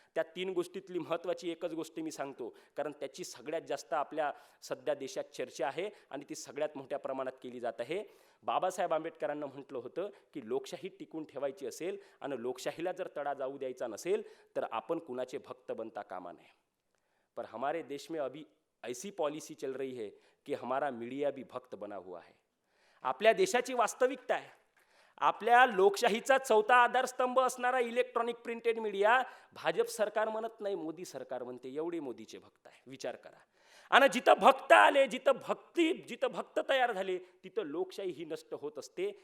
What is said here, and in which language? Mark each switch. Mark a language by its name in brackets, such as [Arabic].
[Marathi] त्या 3 गोष्टीतली महत्त्वाची एकच गोष्ट मी सांगतो, कारण त्याची सगळ्यात जास्त आपल्या सध्या देशात चर्चा आहे आणि ती सगळ्यात मोठ्या प्रमाणात केली जात आहे. बाबासाहेब आंबेडकरांना म्हटलं होतं की लोकशाही टिकून ठेवायची असेल आणि लोकशाहीला जर तडा जाऊ द्यायचा नसेल तर आपण कुणाचे भक्त बनता कामा नये. [Hindi] पर हमारे देश में अभी ऐसी पॉलिसी चल रही है कि हमारा मीडिया भी भक्त बना हुआ है. [Marathi] आपल्या देशाची वास्तविकता आहे. आपल्या लोकशाहीचा 4था आधारस्तंभ असणारा इलेक्ट्रॉनिक प्रिंटेड मीडिया भाजप सरकार म्हणत नाही, मोदी सरकार म्हणते. एवढे मोदीचे भक्त आहे, विचार करा. आणि जिथं भक्त आले, जिथं भक्त तयार झाले, तिथं लोकशाही ही नष्ट होत असते.